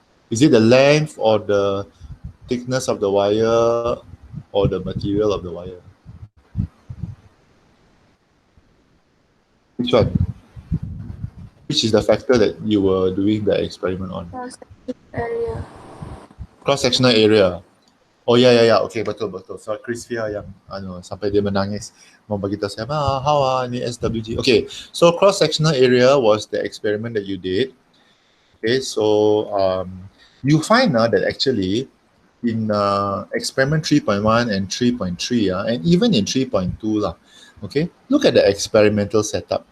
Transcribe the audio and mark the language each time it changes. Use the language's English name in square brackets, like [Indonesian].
[English] Is it the length or the thickness of the wire or the material of the wire? Which one? Which is the factor that you were doing the experiment on? Area. Cross-sectional area. Oh ya, okay, betul. [Malay] So Chris Fia yang sampai dia menangis mau bagi tahu saya, how ni SWG. [English] Okay, so cross-sectional area was the experiment that you did. Okay, so you find that actually in experiment 3.1 and 3.3, and even in 3.2 lah, okay, look at the experimental setup.